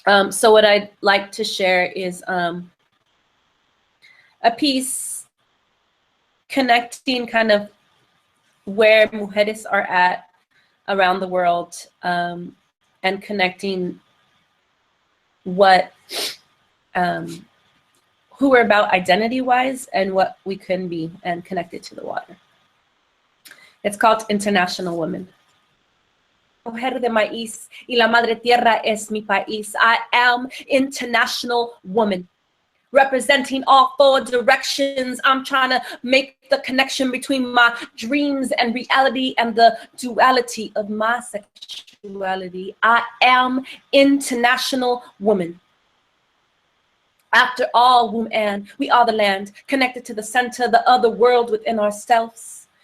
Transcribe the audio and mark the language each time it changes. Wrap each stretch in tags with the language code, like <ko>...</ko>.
<en>So what I'd like to share is a piece connecting kind of where mujeres are at around the world, and connecting what who we're about identity-wise and what we can be, and connected to the water. It's called International Woman.</en> <es>Mujer de maíz y la madre tierra es mi país.</es> <en>I am international woman, representing all four directions. I'm trying to make the connection between my dreams and reality and the duality of my sexuality. I am international woman. After all, womb and we are the land, connected to the center, the other world within ourselves.</en>